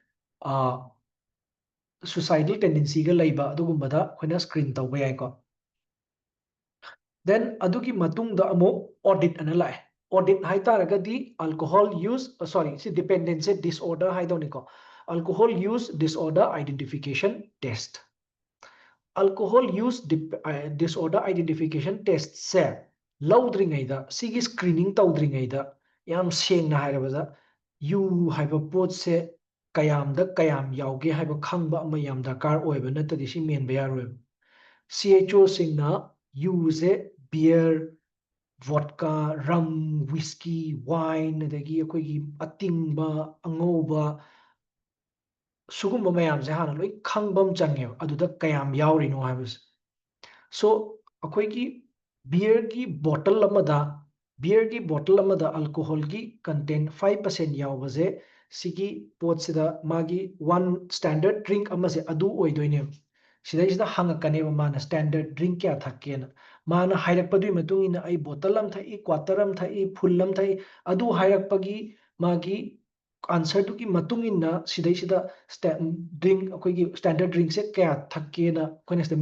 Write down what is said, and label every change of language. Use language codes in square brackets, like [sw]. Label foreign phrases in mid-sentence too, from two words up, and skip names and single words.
[en] suicidal tendency- [mni] ga ꯂꯩꯕ ꯑꯗꯨꯒꯨꯝꯕꯗ ꯑꯩꯈꯣꯏꯅ screen ꯇꯧꯕ ꯌꯥꯏꯀꯣ then ꯑꯗꯨꯒꯤ ꯃꯇꯨꯡꯗ ꯑꯃꯨꯛ audit ꯑꯅ ꯂꯥꯛꯑꯦ audit ꯍꯥꯏꯇꯥꯔꯒꯗꯤ [en] alcohol use sorry [mni] ꯁꯤ [en] dependence disorder [mni] ꯍꯥꯏꯗꯧꯅꯤꯀꯣ [en] alcohol use disorder identification test alcohol use disorder identification test [mni] se ꯂꯧꯗ꯭ꯔꯤꯉꯩꯗ ꯁꯤꯒꯤ screening ꯇꯧꯗ꯭ꯔꯤꯉꯩꯗ ꯌꯥꯝ ꯁꯦꯡꯅ ꯍꯥꯏꯔꯕꯗ ꯌꯨ ꯍꯥꯏꯕ ꯄꯣꯠꯁꯦ ꯀꯌꯥꯝꯗ ꯀꯌꯥꯝ ꯌꯥꯎꯒꯦ ꯍꯥꯏꯕ ꯈꯪꯕ ꯑꯃ ꯌꯥꯝ ꯗꯔꯀꯥꯔ ꯑꯣꯏꯕ ꯅꯠꯇ꯭ꯔꯗꯤ ꯁꯤ ꯃꯦꯟꯕ ꯌꯥꯔꯣꯏꯕ CHO ꯁꯤꯡꯅ ꯌꯨꯁꯦ ꯕꯤꯌꯔ [en] vodka rum whiskey wine [mni] ꯑꯗꯒꯤ ꯑꯩꯈꯣꯏꯒꯤ ꯑꯇꯤꯡꯕ ꯑꯉꯧꯕ ꯁꯨꯒꯨꯝꯕ ꯃꯌꯥꯝꯁꯦ ꯍꯥꯟꯅ ꯂꯣꯏ ꯈꯪꯕ ꯑꯃ ꯆꯪꯉꯦꯕ ꯑꯗꯨꯗ ꯀꯌꯥꯝ ꯌꯥꯎꯔꯤꯅꯣ ꯍꯥꯏꯕꯁꯦ ꯁꯣ ꯑꯩꯈꯣꯏꯒꯤ ꯕꯤꯌꯔꯒꯤ ꯕꯣꯇꯜ ꯑꯃꯗ ꯑꯜꯀꯣꯍꯣꯜꯒꯤ ꯀꯟꯇꯦꯟ 5% ꯌꯥꯎꯕꯁꯦ ꯁꯤꯒꯤ ꯄꯣꯠꯁꯤꯗ ꯃꯥꯒꯤ [en] one standard drink [mni] ꯑꯃꯁꯦ ꯑꯗꯨ ꯑꯣꯏꯗꯣꯏꯅꯦꯕ ꯁꯤꯗꯩꯁꯤꯗ ꯍꯪꯉꯛꯀꯅꯦꯕ ꯃꯥꯅ [en] standard drink [mni] ꯀꯌꯥ ꯊꯛꯀꯦꯅ ꯃꯥꯅ ꯍꯥꯏꯔꯛꯄꯗꯨꯒꯤ ꯃꯇꯨꯡ ꯏꯟꯅ ꯑꯩ ꯕꯣꯇꯜ ꯑꯃ ꯊꯛꯏ ꯀ꯭ꯋꯥꯇꯔ ꯑꯃ ꯊꯛꯏ ꯐꯨꯜ ꯑꯃ ꯊꯛꯏ ꯑꯗꯨ ꯍꯥꯏꯔꯛꯄꯒꯤ ꯃꯥꯒꯤ ꯑꯟꯁꯔꯗꯨꯒꯤ ꯃꯇꯨꯡ ꯏꯟꯅ ꯁꯤꯗꯩꯁꯤꯗ ꯗ꯭ꯔꯤꯡꯛ ꯑꯩꯈꯣꯏꯒꯤ ꯁ꯭ꯇꯦꯟꯗꯔꯠ ꯗ꯭ꯔꯤꯡꯛꯁꯦ ꯀꯌꯥ ꯊꯛꯀꯦꯅ ꯑꯩꯈꯣꯏꯅ ꯁꯤꯗ